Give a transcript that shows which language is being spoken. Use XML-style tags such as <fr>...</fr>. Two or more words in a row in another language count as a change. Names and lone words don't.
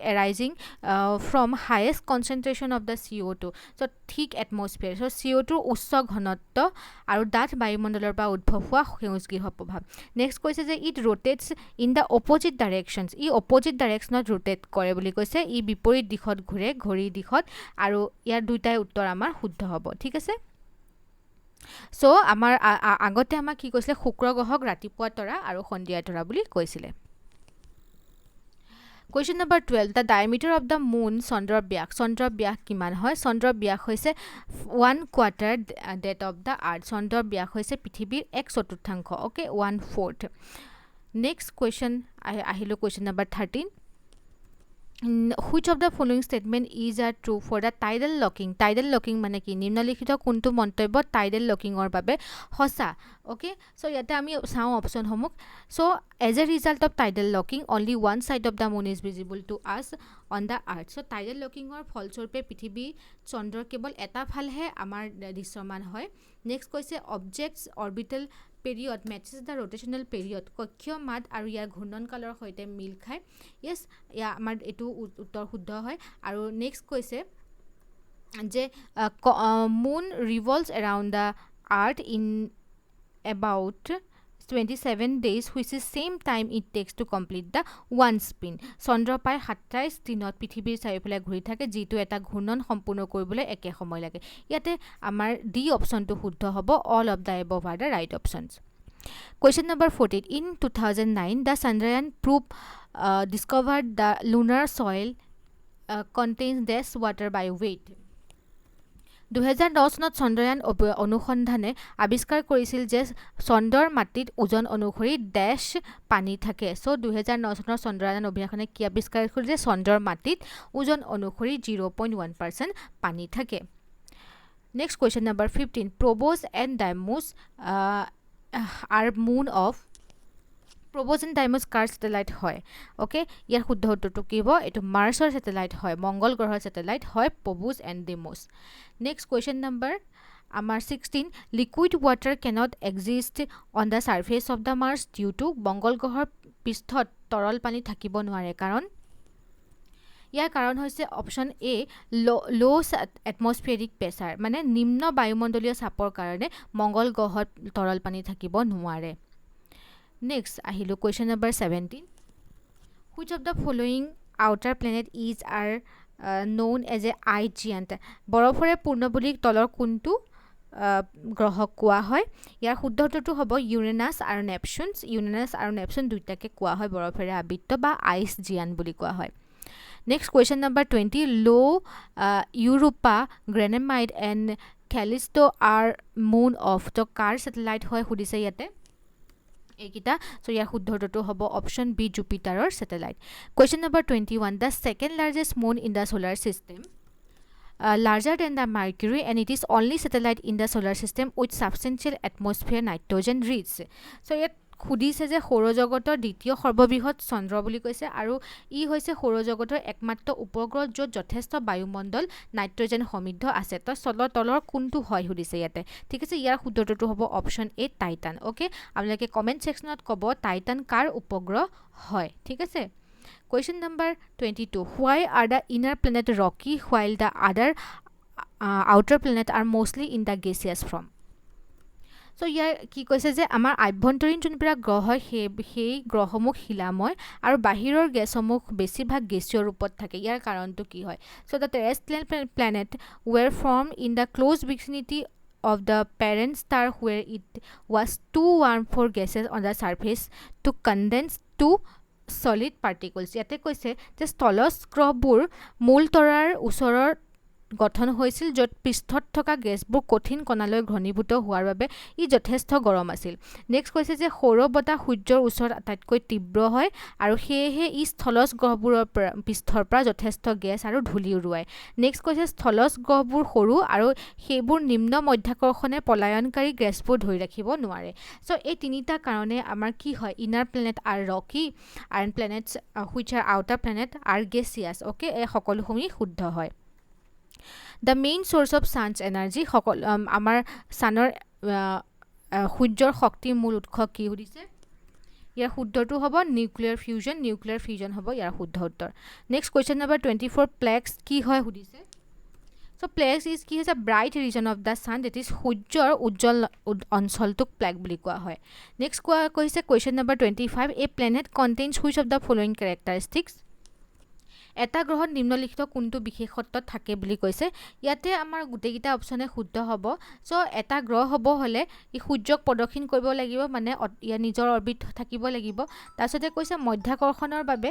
<en>arising from highest concentration of the CO2</en> <as>সো ঠিক এটমস্ফিয়াৰ সো CO2 উচ্চ ঘনত্ব আৰু ডাঠ বায়ুমণ্ডলৰ পৰা উদ্ভৱ হোৱা সেউজগৃহ প্ৰভাৱ নেক্সট কৈছে যে</as> <en>it rotates in the opposite directions</en> <as>ই</as> <en>opposite directionত</en> <as>ৰোটেট কৰে বুলি কৈছে ই বিপৰীত দিশত ঘূৰে ঘড়ীৰ দিশত আৰু ইয়াৰ দুইটাই উত্তৰ আমাৰ শুদ্ধ হ'ব ঠিক আছে সো আমাৰ আগতে আমাৰ কি কৈছিলে শুক্ৰ গ্ৰহক ৰাতিপুৱা তৰা আৰু সন্ধিয়া তৰা বুলি কৈছিলে</as> <en>Question number 12 The diameter of the moon</en> <as>চন্দ্ৰৰ ব্যাস কিমান হয় চন্দ্ৰৰ ব্যাস হৈছে</as> <en>1/4 that of the earth</en> <as>চন্দ্ৰৰ ব্যাস হৈছে পৃথিৱীৰ</as> <en>1/4 okay 1/4 next question আহিলো question number 13 Which of the following statement is true for the tidal locking</en> <as>মানে কি নিম্নলিখিত কোনটো মন্তব্য</as> <en>tidal locking</en> <as>ৰ বাবে হসা</as> <en>okay so</en> <as>ইয়াতে আমি চাও অপচন সমূহ</as> <en>so as a result of tidal locking only one side of the moon is visible to us on the earth so tidal locking</en> <as>ৰ ফলস্বৰূপে পৃথিৱী চন্দ্ৰৰ কেৱল এটা ফালহে আমাৰ দৃশ্যমান হয় নেক্সট কৈছে</as> <en>objects orbital period matches the rotational period</en> <as>কক্ষীয় মাদ আৰু ইয়াৰ ঘূৰ্ণন কালৰ সৈতে মিল খায় yes ইয়া আমাৰ এটো উত্তৰ শুদ্ধ হয় আৰু নেক্সট কৈছে যে</as> <en>moon revolves around the earth in about 27 days which is same time it takes to complete the one spin</en> <as>চন্দ্ৰ প্ৰায় 27 দিনত পৃথিৱীৰ চাৰিওফালে ঘূৰি থাকে যিটো এটা ঘূৰ্ণন সম্পূৰ্ণ কৰিবলৈ একে সময় লাগে ইয়াতে আমাৰ ডি অপচনটো শুদ্ধ হ'ব</as> <en>all of the above are the right options Question number 14 In 2009 the Chandrayaan probe discovered the lunar soil contains less water by weight</en> <as>2010 চনত চন্দ্ৰয়ান অনুসন্ধানে আবিষ্কাৰ কৰিছিল যে চন্দ্ৰৰ মাটিত ওজন অনুসৰি ড্যাশ পানী থাকে সো 2009 চনৰ চন্দ্ৰয়ান অভিযানে কি আবিষ্কাৰ কৰিলে যে চন্দ্ৰৰ মাটিত ওজন অনুসৰি 0.1% পানী থাকে</as> <en>Next question number 15 Phobos and Deimos are moon of Phobos and Deimos</en> <as>কাৰ স্যাটেলাইট হয় ওকে ইয়াৰ শুদ্ধ উত্তৰটো কি হ'ব এটো মাৰ্চৰ স্যাটেলাইট হয় মঙ্গল গ্ৰহৰ স্যাটেলাইট হয়</as> <en>Phobos and Deimos Next question number আমাৰ 16 liquid water cannot exist on the surface of the Mars due to</en> <as>মঙ্গল গ্ৰহৰ পৃষ্ঠত তৰল পানী থাকিব নোৱাৰে কাৰণ ইয়াৰ কাৰণ হৈছে</as> <en>option A low atmospheric pressure</en> <as>মানে নিম্ন বায়ুমণ্ডলীয় চাপৰ কাৰণে মঙ্গল গ্ৰহত তৰল পানী থাকিব নোৱাৰে Next আহিলো</as> <en>question number 17 Which of the following outer planet is known as a ice giant</en> <as>বৰফৰে পূৰ্ণ বুলি তলৰ কোনটো গ্ৰহক কোৱা হয় ইয়াৰ শুদ্ধ উত্তৰটো হ'ব ইউৰেনাছ আৰু নেপচুন ইউৰেনাছ আৰু নেপচুন দুইটাকে কোৱা হয় বৰফেৰে আবৃত বা</as> <en>ice giant</en> <as>বুলি কোৱা হয়</as> <en>next question number 20</en> <as>লো</as> <en>Europa Ganymede and Callisto are moon of</en> <as>ত কাৰ ছেটেলাইট হয় সুধিছে ইয়াতে এইকেইটা চ' ইয়াৰ শুদ্ধ উত্তৰটো হ'ব</as> <en>option B Jupiterৰ satellite question number 21 the second largest moon in the solar system larger than the Mercury and it is only satellite in the solar system with substantial atmosphere nitrogen rich.</en> <as>So ইয়াত সুধিছে যে সৌৰজগতৰ দ্বিতীয় সৰ্ববৃহৎ চন্দ্ৰ বুলি কৈছে আৰু ই হৈছে সৌৰজগতৰ একমাত্ৰ উপগ্ৰহ য'ত যথেষ্ট বায়ুমণ্ডল নাইট্ৰজেন সমৃদ্ধ আছে তো তলৰ কোনটো হয় সুধিছে ইয়াতে ঠিক আছে ইয়াৰ শুদ্ধটো হ'ব</as> <en>option A</en> <as>টাইটান অ'কে আপোনালোকে</as> <en>comment sectionত</en> <as>ক'ব টাইটান কাৰ উপগ্ৰহ হয় ঠিক আছে</as> <en>Question number 22. Why are the inner planet rocky while the other outer planet are mostly in the gaseous form?</en> <as>So ইয়াৰ কি কৈছে যে আমাৰ আভ্যন্তৰীণ যোনবিলাক গ্ৰহ হয় সেই গ্ৰহসমূহ শিলাময় আৰু বাহিৰৰ গেছসমূহ বেছিভাগ গেছীয় ৰূপত থাকে ইয়াৰ কাৰণটো কি হয়</as> <en>So the terrestrial planet were formed in the close vicinity of the parent star where it was too warm for gases on the surface to condense to solid particles</en> <as>ইয়াতে কৈছে যে স্থলজ গ্ৰহবোৰ মূল তৰাৰ ওচৰৰ গঠন হৈছিল য'ত পৃষ্ঠত থকা গেছবোৰ কঠিন কণালৈ ঘনীভূত হোৱাৰ বাবে ই যথেষ্ট গৰম আছিল নেক্সট কৈছে যে সৌৰ বতাহ সূৰ্যৰ ওচৰত আটাইতকৈ তীব্ৰ হয় আৰু সেয়েহে ই স্থলজ গ্ৰহবোৰৰ পৃষ্ঠৰ পৰা যথেষ্ট গেছ আৰু ধূলি উৰুৱায় নেক্সট কৈছে স্থলজ গ্ৰহবোৰ সৰু আৰু সেইবোৰ নিম্ন মধ্যাকৰ্ষণে পলায়নকাৰী গেছবোৰ ধৰি ৰাখিব নোৱাৰে চ' এই তিনিটা কাৰণে আমাৰ কি হয়</as> <en>inner planet are rocky iron planets which are outer planet are gaseous</en> <as>অ'কে এই সকলোসমূহ শুদ্ধ হয়</as> <en>The main source of sun's energy</en> <as>আমাৰ ছানৰ সূৰ্যৰ শক্তিৰ মূল উৎস কি সুধিছে ইয়াৰ শুদ্ধটো হ'ব</as> <en>nuclear fusion</en> <as>হ'ব ইয়াৰ শুদ্ধ উত্তৰ নেক্সট</as> <en>question number 24</en> <as>প্লেক্স কি হয় সুধিছে So</as> <en>plages is</en> <as>কি হৈছে</as> <en>bright region of the sun that is</en> <as>সূৰ্যৰ উজ্জ্বল অঞ্চলটোক প্লেক বুলি কোৱা হয় নেক্সট কৈছে</as> <en>question number 25 a planet contains which of the following characteristics</en> <as>এটা গ্ৰহত নিম্নলিখিত কোনটো বিশেষত্ব থাকে বুলি কৈছে ইয়াতে আমাৰ গোটেইকেইটা অপশ্যনে শুদ্ধ হ'ব চ' এটা গ্ৰহ হ'ব হ'লে ই সূৰ্যক প্ৰদক্ষিণ কৰিব লাগিব মানে ইয়াৰ নিজৰ অৰ্বিট থাকিব লাগিব তাৰপিছতে কৈছে মধ্যাকৰ্ষণৰ</as>